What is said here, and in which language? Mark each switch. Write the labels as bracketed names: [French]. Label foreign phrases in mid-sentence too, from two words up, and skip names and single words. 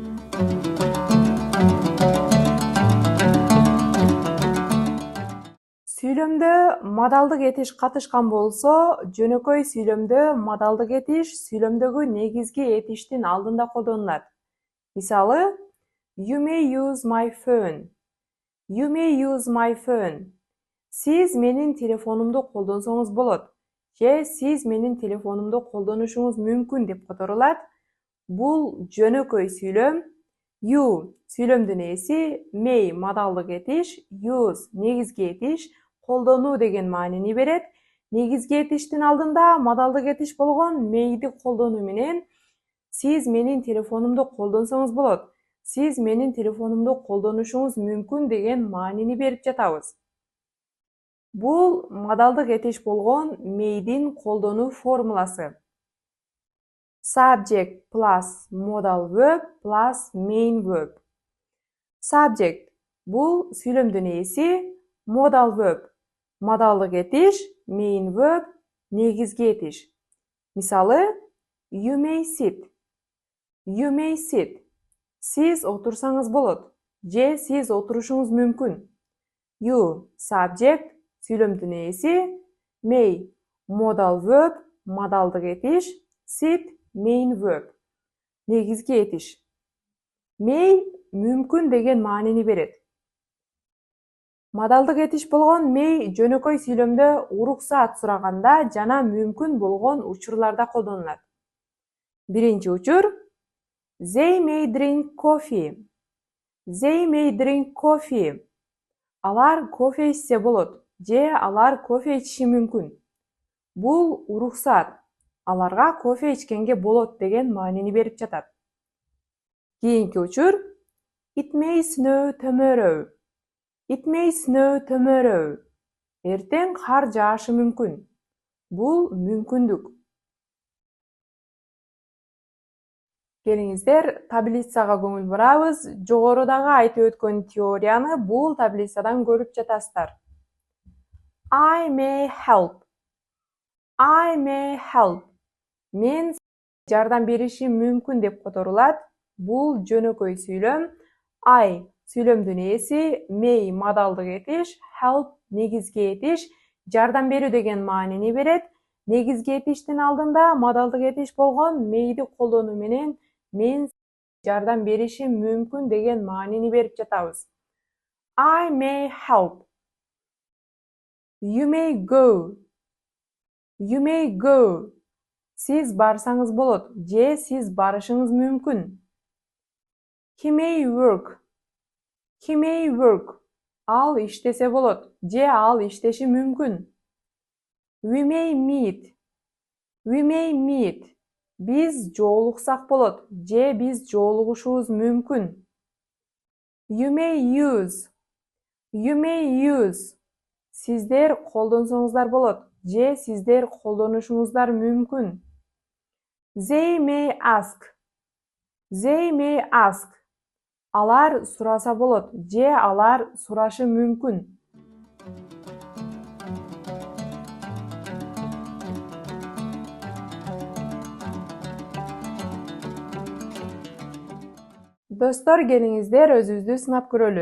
[Kyrgyz] Сүйлөмдө модалдык этиш катышкан болсо, жөнөкөй сүйлөмдө модалдык этиш сүйлөмдөгү негизги этиштин алдында колдонулат. Мисалы, [English] you may use my phone. You may use my phone. [Kyrgyz] Сиз менин телефонумду колдонсоңуз болот. Же сиз менин телефонумду колдонушуңуз мүмкүн деп которулат. Бул жөнөкөй сүйлөм. You сүйлөмдүн ээси, may модалдык этиш, use негизги этиш, колдонуу деген маанини берет. Негизги этиштин алдында модалдык этиш болгон may'ди колдонуу менен сиз менин телефонумду колдонсоңуз болот. Сиз менин телефонумду колдонушуңуз мүмкүн деген маанини берип жатабыз. Бул модалдык этиш болгон may'дин колдонуу формуласы. [English] Subject plus modal verb plus main verb. [Kyrgyz] Subject бул сүйлөмдүн ээси, [English] modal verb [Kyrgyz] модалдык этиш, [English] main verb [Kyrgyz] негизги этиш. Мисалы, [English] you may sit. You may sit. [Kyrgyz] Сиз отурсаңыз болот. Же сиз отурушуңуз мүмкүн. [English] You subject [Kyrgyz] сүйлөмдүн ээси, [English] may modal verb [Kyrgyz] модалдык этиш, [English] sit main verb [Kyrgyz] негизги этиш. May мүмкүн деген маанини берет. Модалдык этиш болгон may жөнөкөй сүйлөмдө уруксаат сураганда жана мүмкүн болгон учурларда колдонулат. Биринчи учур, [English] they may drink coffee. They may drink coffee. [Kyrgyz] Алар кофе ичсе болот, же алар кофе ичиши мүмкүн. Бул уруксаат. Аларга кофе ичкенге болот деген маанини берип жатат. Кийинки учур, [English] it may snow tomorrow. It may snow tomorrow. [Kyrgyz] Эртең кар жаашы мүмкүн. Бул мүмкүндүк. Келиңиздер, таблицага көңүл бурабыз. Жогорудагы айтып өткөн теорияны бул таблицадан көрүп жатасыздар. [English] I may help. I may help. [Kyrgyz] Мен жардам беришим мүмкүн деп которулат. Бул жөнөкөй сүйлөм. I сүйлөмдүн ээси, may модалдык этиш, help негизги этиш, жардам берүү деген маанини берет. Негизги этиштин алдында модалдык этиш болгон may'ди колдонуу менен мен жардам беришим мүмкүн деген маанини берип жатабыз. [English] I may help. You may go. You may go. [Kyrgyz] Сиз барсаңыз болот, же сиз барышыңыз мүмкүн. [English] He may work. He may work. [Kyrgyz] Ал иштесе болот, же ал иштеши мүмкүн. [English] We may meet. We may meet. [Kyrgyz] Биз жолуксак болот, же биз жолугушубуз мүмкүн. [English] You may use. You may use. [Kyrgyz] Сиздер колдонсоңуздар болот, же сиздер колдонушуңуздар мүмкүн. [English] They may ask. They may ask. [Kyrgyz] Алар сураса болот, же алар сурашы мүмкүн. Достор, келиңиздер өзүбүздү сынап көрөлү.